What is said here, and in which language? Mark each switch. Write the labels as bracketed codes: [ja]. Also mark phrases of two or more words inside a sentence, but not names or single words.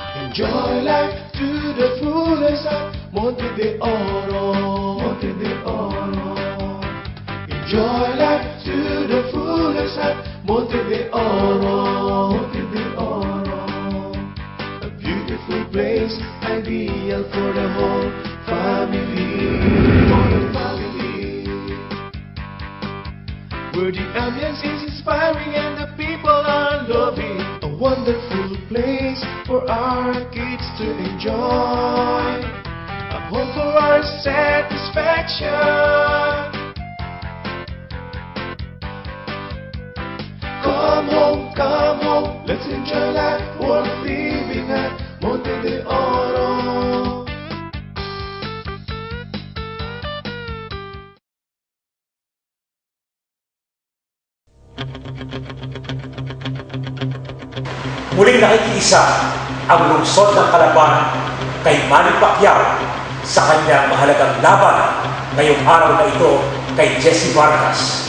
[en] Enjoy life to the fullest at Monte de Oro. Monte de Oro. Enjoy life to the fullest at Monte de Oro. Monte de Oro. A beautiful place, ideal for the whole family. For the family. Where the ambience is inspiring and the people are loving. A wonderful place for our kids to enjoy. A home for our satisfaction. Come home, let's enjoy life worth living at Monte de Oro. [tl] Muling nakikiisa ang lungsod ng Calapan kay Manny Pacquiao sa kanyang mahalagang laban ngayong araw na ito kay Jesse Vargas.